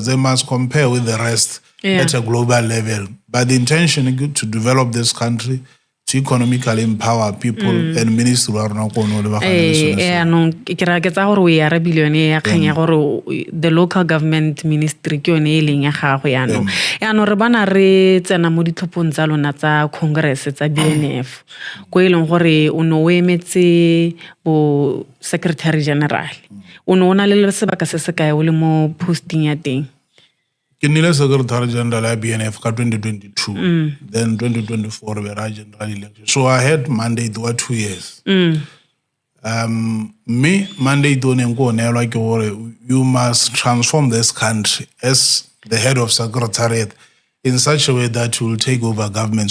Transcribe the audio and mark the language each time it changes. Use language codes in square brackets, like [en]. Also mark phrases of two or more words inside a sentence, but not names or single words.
[en] They must compare with the rest at a global level. But the intention is to develop this country, to economically empower people and ministry the local government ministry [tn] ke yone e leng ya gago yaanong re bana re tsena mo ditlhophong tsa lona tsa congress tsa BNF go e leng gore o no emetse bo [en] secretary general [tn] o no ona le sebaka se se kae o le mo posting ya teng. [en] Kinile Secretary General at BNF 2022, then 2024 we were general election. So I had mandate for 2 years. Me mandate like you must transform this country as the head of secretariat in such a way that you will take over government.